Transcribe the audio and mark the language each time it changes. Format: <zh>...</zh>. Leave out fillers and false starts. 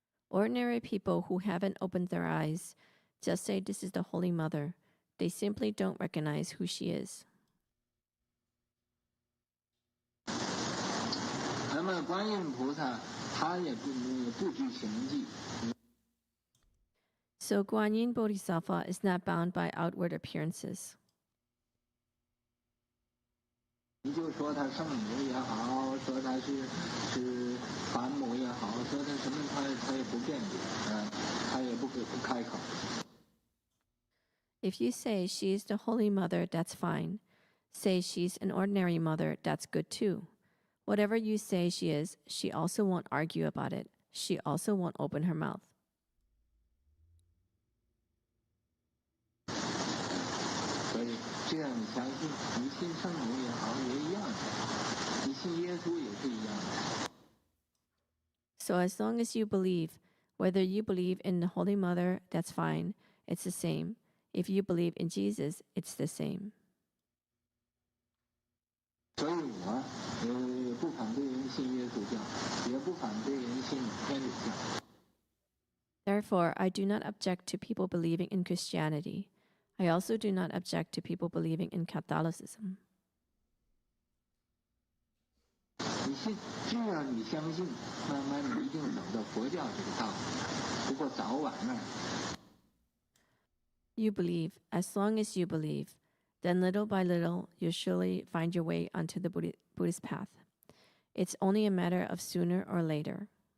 <en>Ordinary people who haven't opened their eyes just say this is the Holy Mother. They simply don't recognize who she is.</en> <zh>那么观音菩萨他也不拘形迹。</zh> <en>So Guanyin Bodhisattva is not bound by outward appearances.</en> <zh>你就说他圣母也好，说他是凡母也好，说他什么他也不辩解，他也不开口。</zh> <en>If you say she is the Holy Mother, that's fine. Say she's an ordinary mother, that's good too. Whatever you say she is, she also won't argue about it. She also won't open her mouth.</en> <zh>所以这样你相信，你信圣母也好，也一样的；你信耶稣也是一样的。</zh> <en>So as long as you believe, whether you believe in the Holy Mother, that's fine. It's the same. If you believe in Jesus, it's the same.</en> <zh>所以我不反对人信耶稣教，也不反对人信天主教。</zh> <en>Therefore, I do not object to people believing in Christianity. I also do not object to people believing in Catholicism.</en> <zh>你信，只要你相信，慢慢你一定走到佛教这个道路。不过早晚呢？</zh> <en>You believe, as long as you believe, then little by little, you'll surely find your way onto the Buddhist path. It's only a matter of sooner or later.</en>